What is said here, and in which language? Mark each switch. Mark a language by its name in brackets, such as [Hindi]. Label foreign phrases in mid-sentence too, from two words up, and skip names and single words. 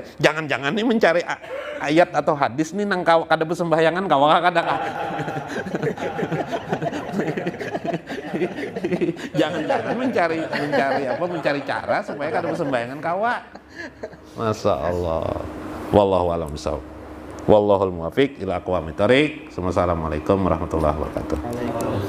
[Banjar] Jangan-jangan nih mencari ayat atau hadis nih nang kada bersembahyangan kawa kada. Jangan-jangan mencari cara supaya kada bersembahyangan kawa. [Arabic] ما شاء الله. والله أعلم بالصواب. والله الموفق إلى أقوم الطريق. السلام عليكم ورحمة الله وبركاته.